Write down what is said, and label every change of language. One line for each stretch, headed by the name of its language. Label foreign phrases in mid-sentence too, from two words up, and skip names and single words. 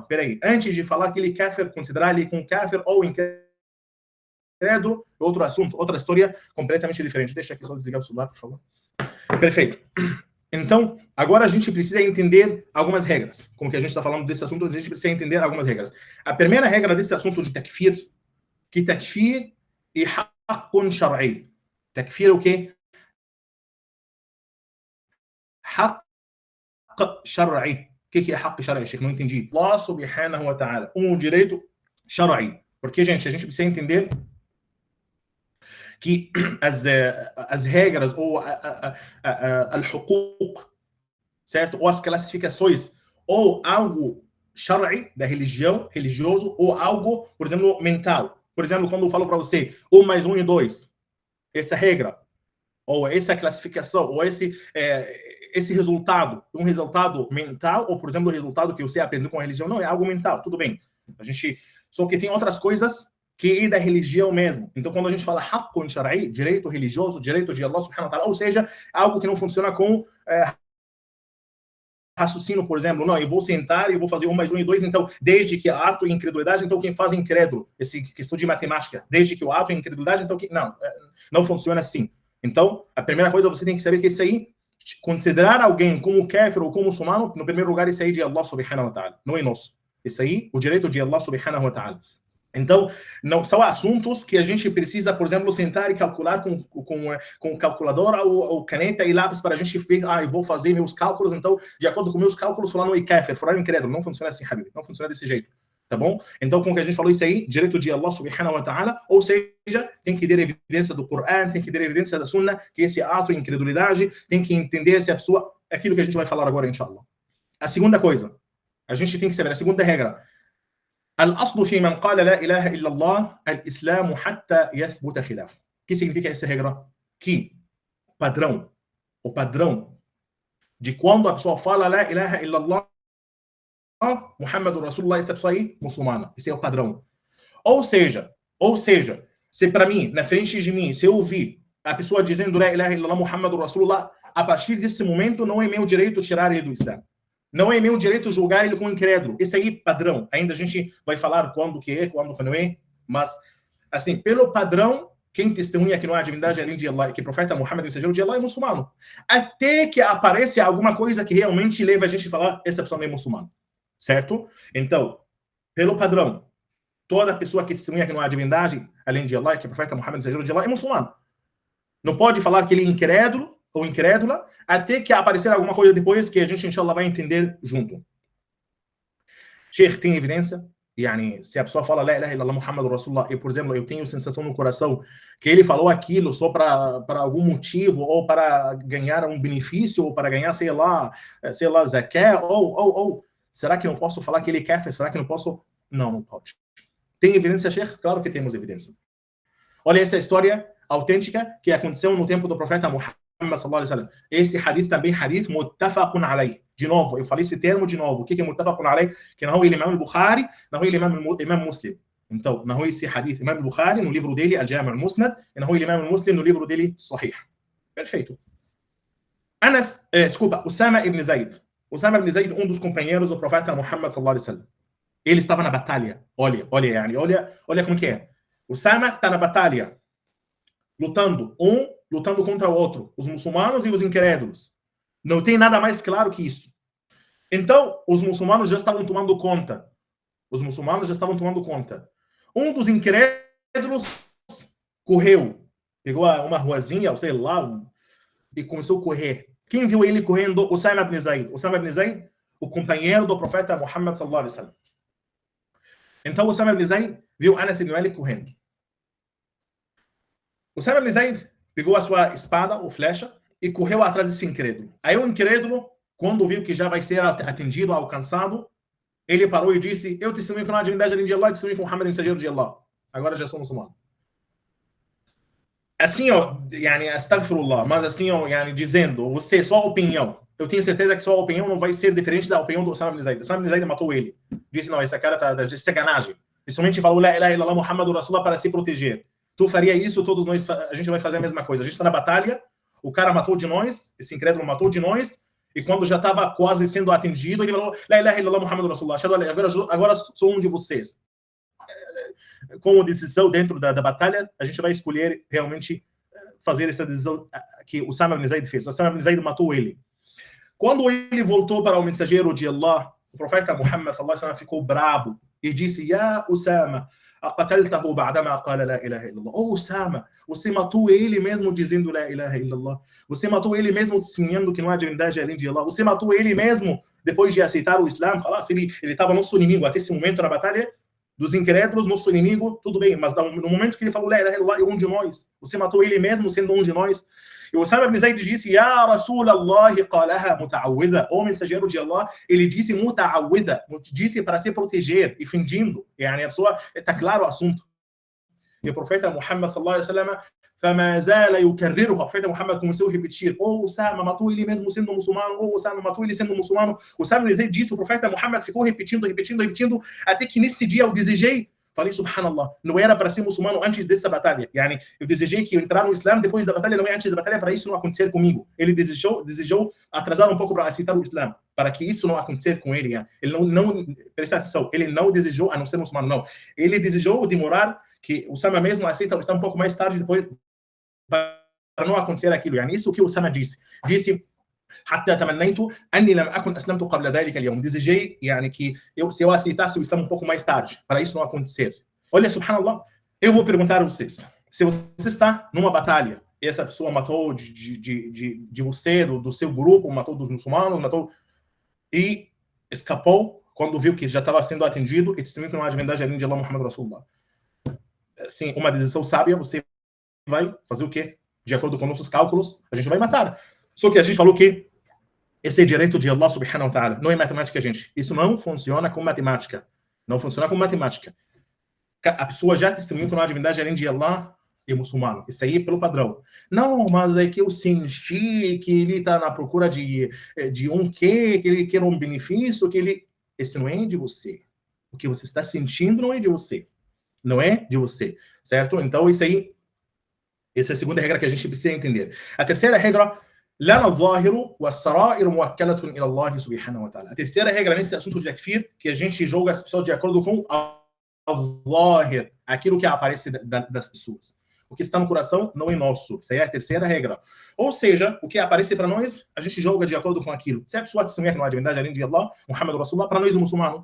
Portuguese: Peraí, antes de falar que ele é kafir, considerar ele como kafir ou incrédulo, outro assunto, outra história completamente diferente. Deixa aqui só desligar o celular, por favor. Perfeito. Então, agora a gente precisa entender algumas regras. Como que a gente está falando desse assunto, a gente precisa entender algumas regras. A primeira regra desse assunto de takfir, que takfir é
Arabic: حقٌّ شرعي.
Portuguese: Takfir é o quê?
Arabic: حق شرعي.
Portuguese: O que é
Arabic: حق شرعي?
Portuguese: Acho que não entendi.
Arabic: الله سبحانه وتعالى.
Portuguese: Direito shar'i. Porque, gente, a gente precisa entender que as regras ou al-huquq, certo? Ou as classificações, ou algo shar'i, da religião, religioso, ou algo, por exemplo, mental. Por exemplo, quando eu falo para você 1 mais 1 é 2, essa regra, ou essa classificação, ou esse resultado, um resultado mental, ou, por exemplo, o resultado que você aprendeu com a religião, não, é algo mental, tudo bem. Só que tem outras coisas que é da religião mesmo. Então, quando a gente fala
Arabic: حقٌّ شرعي,
Portuguese: direito religioso, direito de
Arabic: الله سبحانه وتعالى,
Portuguese: ou seja, algo que não funciona com raciocínio, por exemplo, não, eu vou sentar e vou fazer 1 mais 1 e 2, então, desde que ato e incredulidade, então quem faz é incrédulo. Essa questão de matemática, desde que o ato é incredulidade, então, não funciona assim. Então, a primeira coisa, você tem que saber que isso aí, considerar alguém como kafir ou como muçulmano, no primeiro lugar, isso aí é de
Arabic: الله سبحانه وتعالى,
Portuguese: não é nosso. Isso aí, o direito de
Arabic: الله سبحانه وتعالى.
Portuguese: Então, não são assuntos que a gente precisa, por exemplo, sentar e calcular com calculadora ou caneta e lápis para a gente ver, eu vou fazer meus cálculos, então, de acordo com meus cálculos, fulano é kafir, fulano é incrédulo. Não funciona assim, Habib, não funciona desse jeito, tá bom? Então, como que a gente falou isso aí, direito de
Arabic: الله سبحانه وتعالى,
Portuguese: ou seja, tem que ter evidência do Coran, tem que ter evidência da Sunna, que esse ato é incredulidade, tem que entender se a pessoa, aquilo que a gente vai falar agora, inshallah. A segunda coisa, a gente tem que saber, a segunda regra,
Arabic: الأصل في من قال لا إله إلا الله الإسلام حتى يثبت خلافه.
Portuguese: O que significa essa regra? Que o padrão de quando a pessoa fala
Arabic: لا إله إلا الله، محمد رسول الله,
Portuguese: essa pessoa aí, muçulmana. Esse é o padrão. Ou seja, se para mim, na frente de mim, se eu ouvir a pessoa dizendo
Arabic: لا إله إلا الله، محمد رسول الله,
Portuguese: a partir desse momento não é meu direito tirar ele do Islã. Não é meu direito julgar ele como incrédulo. Esse aí, padrão. Ainda a gente vai falar quando que é, quando que não é. Mas, assim, pelo padrão, quem testemunha que não há divindade além de Allah, que o profeta Muhammad, mensageiro de Allah, é muçulmano. Até que apareça alguma coisa que realmente leva a gente a falar, essa pessoa não é muçulmana. Certo? Então, pelo padrão, toda pessoa que testemunha que não há divindade além de Allah, que o profeta Muhammad, mensageiro de Allah, é muçulmano. Não pode falar que ele é incrédulo ou incrédula, até que aparecer alguma coisa depois que a gente, inshallah, vai entender junto. Sheikh, tem evidência? Yani, se a pessoa fala
Arabic: لا إله إلا الله محمد رسول الله,
Portuguese: e, por exemplo, eu tenho sensação no coração que ele falou aquilo só para algum motivo, ou para ganhar um benefício, ou para ganhar, sei lá, zakat, ou será que não posso falar que ele é kafir? Será que não posso? Não, não pode. Tem evidência, Sheikh? Claro que temos evidência. Olha essa história autêntica que aconteceu no tempo do profeta Muhammad
Arabic: صلى الله عليه وسلم.
Portuguese: Esse hadith também
Arabic: حديث متفق عليه.
Portuguese: De novo, eu falei esse termo de novo. O que é
Arabic: متفق عليه?
Portuguese: Que não é o Imam al-Bukhari, não é o Imam Muslim. Então, não é esse hadith Imam al-Bukhari no livro dele, Al-Jami' al-Musnad, e não é o Imam Muslim no livro dele, Sahih. Perfeito. Usama ibn Zayd. Usama ibn Zayd, um dos companheiros do profeta Muhammad
Arabic: صلى الله عليه وسلم.
Portuguese: Ele estava na batalha. Olha como que é. Usama está na batalha, lutando contra o outro, os muçulmanos e os incrédulos. Não tem nada mais claro que isso. Então, os muçulmanos já estavam tomando conta. Um dos incrédulos correu, pegou uma ruazinha, ou sei lá, e começou a correr. Quem viu ele correndo? Usama ibn Zayd. Usama ibn Zayd, o companheiro do profeta Muhammad
Arabic: صلى الله عليه وسلم.
Portuguese: Então, Usama ibn Zayd viu Anas ibn Malik correndo. Usama ibn Zayd pegou a sua espada ou flecha e correu atrás desse incrédulo. Aí o incrédulo, quando viu que já vai ser atendido, alcançado, ele parou e disse: eu testemunho que não há divindade além de Allah, testemunho que Muhammad é mensageiro de Allah. Agora já sou muçulmano. Assim, astaghfirullah, mas assim, dizendo, você, sua opinião. Eu tenho certeza que sua opinião não vai ser diferente da opinião do Usama ibn Zayd. Usama ibn Zayd matou ele. Disse: não, esse cara tá de sacanagem. Ele somente falou
Arabic: لا إله إلا الله محمد رسول الله
Portuguese: para se proteger. Tu faria isso, todos nós, a gente vai fazer a mesma coisa. A gente está na batalha, o cara matou de nós, esse incrédulo matou de nós, e quando já estava quase sendo atendido, ele falou,
Arabic: لا إله إلا الله محمد رسول الله,
Portuguese: agora sou um de vocês. Como decisão dentro da batalha, a gente vai escolher realmente fazer essa decisão que o Usama ibn Zayd fez. O Usama ibn Zayd matou ele. Quando ele voltou para o mensageiro de Allah, o profeta Muhammad
Arabic: صلى الله عليه وسلم
Portuguese: ficou bravo e disse, ya Usama,
Arabic: أقتلته بعدما قال لا إله إلا الله.
Portuguese: Oh, Usama, você matou ele mesmo dizendo
Arabic: لا إله إلا الله.
Portuguese: Você matou ele mesmo testemunhando que não há divindade além de Allah. Você matou ele mesmo depois de aceitar o Islã. Ele estava nosso inimigo até esse momento na batalha dos incrédulos, nosso inimigo, tudo bem. Mas no momento que ele falou
Arabic: لا إله إلا الله,
Portuguese: é um de nós. Você matou ele mesmo sendo um de nós. E o Usama ibn Zayd disse,
Arabic: يا رسول الله قالها متعوذا.
Portuguese: O mensageiro de Allah, ele disse muta'awwidha, disse para se proteger e fingindo. A pessoa, está claro o assunto. E o profeta Muhammad
Arabic: صلى الله عليه وسلم, فما زال يكرره.
Portuguese: O profeta Muhammad começou a repetir, Usama matou ele mesmo sendo muçulmano, Usama matou ele sendo muçulmano. O Usama ibn Zayd disse, o profeta Muhammad ficou repetindo, até que nesse dia eu desejei, falei, subhanallah, não era para ser muçulmano antes dessa batalha. Eu desejei que eu entrar no Islã depois da batalha, não é antes da batalha, para isso não acontecer comigo. Ele desejou atrasar um pouco para aceitar o Islã, para que isso não acontecer com ele. Ele não presta atenção, ele não desejou a não ser muçulmano, não. Ele desejou demorar que o Usama mesmo aceita o Islã um pouco mais tarde, depois, para não acontecer aquilo. Isso que o Usama disse.
Arabic: حتى تمنيت أني لم أكن أسلمت قبل ذلك اليوم.
Portuguese: Desejei que se eu aceitasse o Islã um pouco mais tarde, para isso não acontecer. Olha, subhanallah, eu vou perguntar a vocês, se você está numa batalha, e essa pessoa matou de você, do seu grupo, matou dos muçulmanos, matou, e escapou quando viu que já estava sendo atendido e testemunhou que não há divindade além de Allah
Arabic: محمد رسول الله.
Portuguese: Sim, uma decisão sábia, você vai fazer o quê? De acordo com nossos cálculos, a gente vai matar. Só que a gente falou que esse é direito de
Arabic: الله سبحانه وتعالى,
Portuguese: não é matemática, gente. Isso não funciona com matemática. Não funciona com matemática. A pessoa já testemunhou que não há divindade além de Allah e muçulmano. Isso aí é pelo padrão. Não, mas é que eu senti que ele está na procura de um quê, que ele quer um benefício, que ele... Esse não é de você. O que você está sentindo não é de você. Não é de você. Certo? Então, isso aí, essa é a segunda regra que a gente precisa entender. A terceira regra,
Arabic: لنا الظاهر والسرائر موكلة إلى الله سبحانه وتعالى.
Portuguese: A terceira regra nesse assunto de takfir, que a gente julga as pessoas de acordo com al-zahir, aquilo que aparece das pessoas. O que está no coração não é nosso. Essa é a terceira regra. Ou seja, o que aparece para nós, a gente julga de acordo com aquilo. Se a pessoa testemunha que não há divindade além de Allah,
Arabic: محمد رسول الله,
Portuguese: para nós é muçulmano.